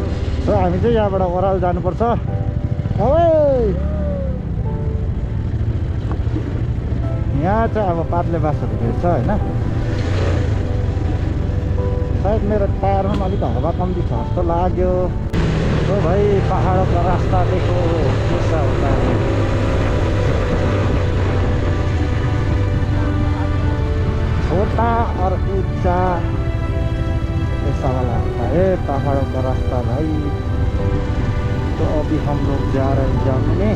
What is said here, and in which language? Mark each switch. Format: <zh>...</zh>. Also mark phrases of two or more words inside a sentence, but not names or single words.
<ne>सो हामी चाहिँ यहाँबाट ओह्रालो जानुपर्छ। यहाँ चाहिँ अब पातले बासहरू भेट्छ होइन। सायद मेरो टायरमा अलिक हावा कम्ती छ जस्तो लाग्यो।</ne> <hi>तो भाई पहाड़ों का रास्ता देखो कैसा होता है। छोटा और ऊंचा ऐसा वाला होता है पहाड़ों का रास्ता भाई। तो अभी हम लोग जा रहे हैं जामने।</hi>